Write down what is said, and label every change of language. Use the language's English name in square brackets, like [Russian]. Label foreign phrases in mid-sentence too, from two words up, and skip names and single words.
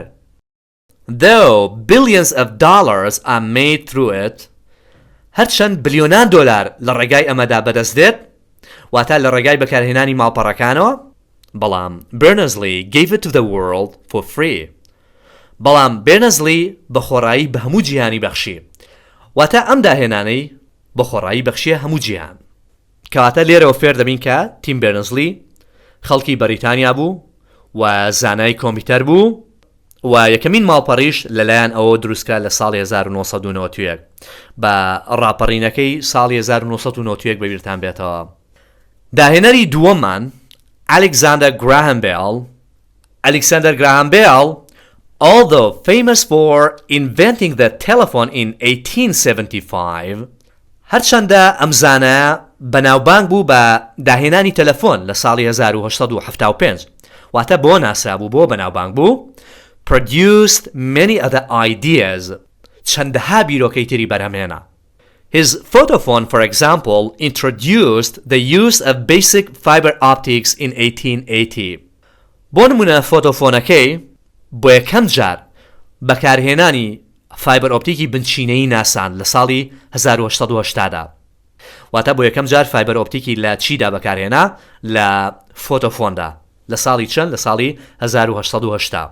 [English] Though billions of dollars are made through it، [Central Kurdish] هەرچەند بلیۆنان دۆلار لە ڕێگای ئەمەدا بەدەست دێت، واتە لە ڕێگای بەکارهێنانی ماڵپەڕەکانەوە، بەڵام [English] Berners-Lee gave it to the world for free. [Central Kurdish] بەڵام Berners-Lee بە خۆڕایی بە هەموو جیهانی بەخشی، واتە ئەم داهێنانەی بە خۆڕایی بەخشیە هەموو جیهان. کەواتە لێرەوە فێر دەبین کە تیم بەرنەرز-لی خەڵکی بەریتانیا بوو و زانای کۆمپیوتەر بوو و یەکەمین ماڵپەڕیش لەلایەن ئەوە دروستکرا لە ساڵی 1991 بە ڕاپەڕینەکەی ساڵی 1991 بەبیرتان بێتەوە. داهێنەری دووەممان ئەلێکزاندەر گراهام بێل. ئەلێکزاندەر گراهام بێل، [English] although famous for inventing the telephone in 1875، [Central Kurdish] هەرچەندە ئەم زانایە بەناوبانگ بوو بە داهێنانی تەلەفۆن لە ساڵی 1875، واتە بۆ ناسرابوو بۆ بەناوبانگ بوو، [English] produced many other ideas، [Central Kurdish] چەندەها بیرۆکەی تری بەرهەمهێنا. [English] His photophone, for example, introduced the use of basic fiber optics in 1880. [Central Kurdish] بۆ نمونە فۆتۆفۆنەکەی بۆ یەکەم جار بەکارهێنانی فایبەر ئۆپتیکی بنچینەی ناسان لە ساڵی 1880دا. واتە بۆ یەکەم جار فایبەر ئۆپتیکی لە چیدا بەکارهێنا؟ لە فۆتۆفۆندا. لە ساڵی چەند؟ لە ساڵی 1880.